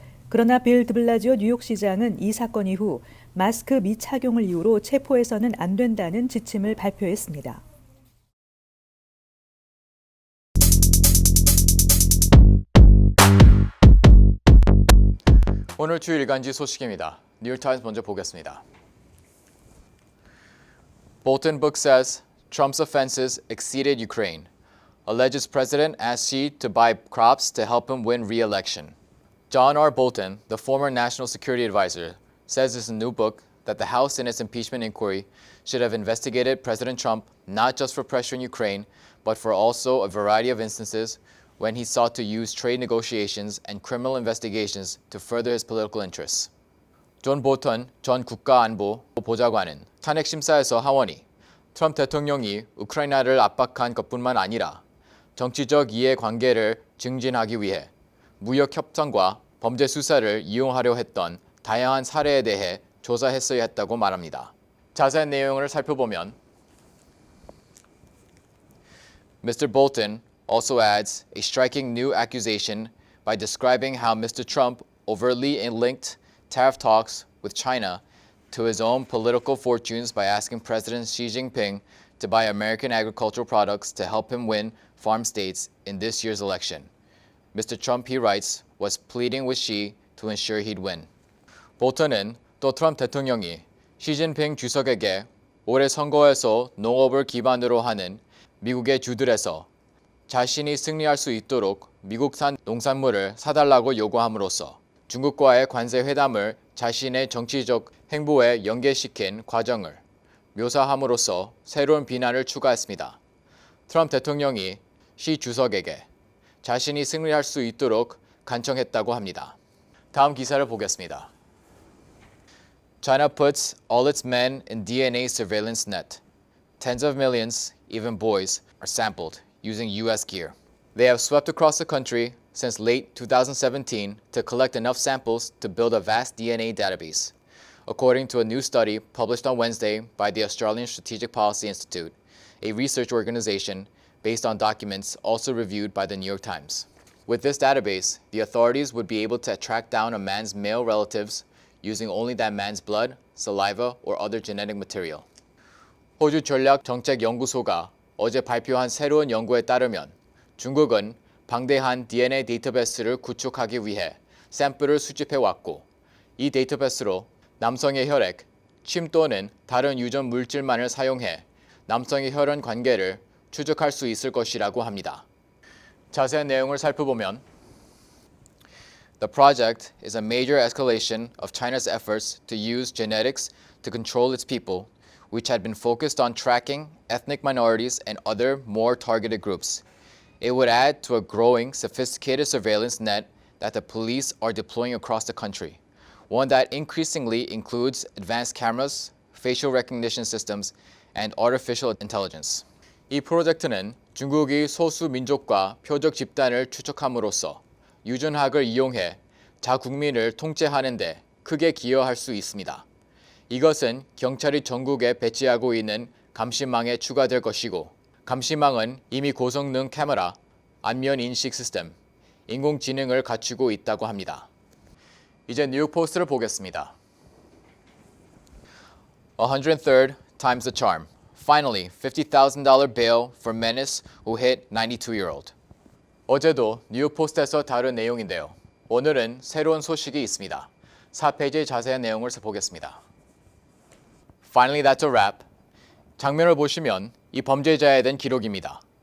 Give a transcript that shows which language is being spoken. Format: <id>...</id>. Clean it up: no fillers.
<ko>그러나 빌 드블라지오 뉴욕시장은 이 사건 이후 마스크 미착용을 이유로 체포해서는 안 된다는 지침을 발표했습니다. 오늘 주 일간지 소식입니다. 뉴욕타임스 먼저 보겠습니다.</ko> <en>Bolton book says Trump's offenses exceeded Ukraine. Alleges president asked Xi to buy crops to help him win re-election. John R. Bolton, the former national security advisor, says in his new book that the House in its impeachment inquiry should have investigated President Trump not just for pressuring Ukraine, but for also a variety of instances when he sought to use trade negotiations and criminal investigations to further his political interests.</en> <ko>존 볼턴 전 국가안보 보좌관은 탄핵 심사에서 하원이 트럼프 대통령이 우크라이나를 압박한 것뿐만 아니라 정치적 이해관계를 증진하기 위해 무역 협상과 범죄 수사를 이용하려 했던 다양한 사례에 대해 조사했어야 했다고 말합니다. 자세한 내용을 살펴보면 Mr.</ko> <en>Bolton also adds a striking new accusation by describing how Mr. Trump overtly linked tariff talks with China to his own political fortunes by asking President Xi Jinping to buy American agricultural products to help him win farm states in this year's election. Mr. Trump, he writes, was pleading with Xi to ensure he'd win.</en> <ko>볼턴은 또 트럼프 대통령이 시진핑 주석에게 올해 선거에서 농업을 기반으로 하는 미국의 주들에서 자신이 승리할 수 있도록 미국산 농산물을 사달라고 요구함으로써 중국과의 관세 회담을 자신의 정치적 행보에 연계시킨 과정을 묘사함으로써 새로운 비난을 추가했습니다. 트럼프 대통령이 시 주석에게 자신이 승리할 수 있도록 간청했다고 합니다. 다음 기사를 보겠습니다.</ko> <en>China puts all its men in DNA surveillance net. Tens of millions, even boys, are sampled using U.S. gear. They have swept across the country since late 2017 to collect enough samples to build a vast DNA database. According to a new study published on Wednesday by the Australian Strategic Policy Institute, a research organization based on documents also reviewed by the New York Times. With this database, the authorities would be able to track down a man's male relatives using only that man's blood, saliva, or other genetic material.</en> <ko>호주 전략정책연구소가 어제 발표한 새로운 연구에 따르면 중국은 방대한 DNA 데이터베이스를 구축하기 위해 샘플을 수집해왔고 이 데이터베이스로 남성의 혈액, 침 또는 다른 유전 물질만을 사용해 남성의 혈연 관계를 추적할 수 있을 것이라고 합니다. 자세한 내용을 살펴보면</ko> <en>The project is a major escalation of China's efforts to use genetics to control its people, which had been focused on tracking ethnic minorities and other more targeted groups. It would add to a growing, sophisticated surveillance net that the police are deploying across the country, one that increasingly includes advanced cameras, facial recognition systems, and artificial intelligence.</en> <ko>이 프로젝트는 중국이 소수 민족과 표적 집단을 추적함으로써 유전학을 이용해 자국민을 통제하는 데 크게 기여할 수 있습니다. 이것은 경찰이 전국에 배치하고 있는 감시망에 추가될 것이고, 감시망은 이미 고성능 카메라, 안면 인식 시스템, 인공지능을 갖추고 있다고 합니다. 이제 뉴욕 포스트를 보겠습니다.</ko> <en>103rd times the charm. Finally, $50,000 bail for menace who hit 92-year-old.</en> <ko>어제도 뉴욕 포스트에서 다룬 내용인데요. 오늘은 새로운 소식이 있습니다. 4페이지 자세한 내용을 보겠습니다.</ko> <en>Finally, that's a wrap.</en> <ko>장면을 보시면 이 범죄자에 대한 기록입니다.</ko>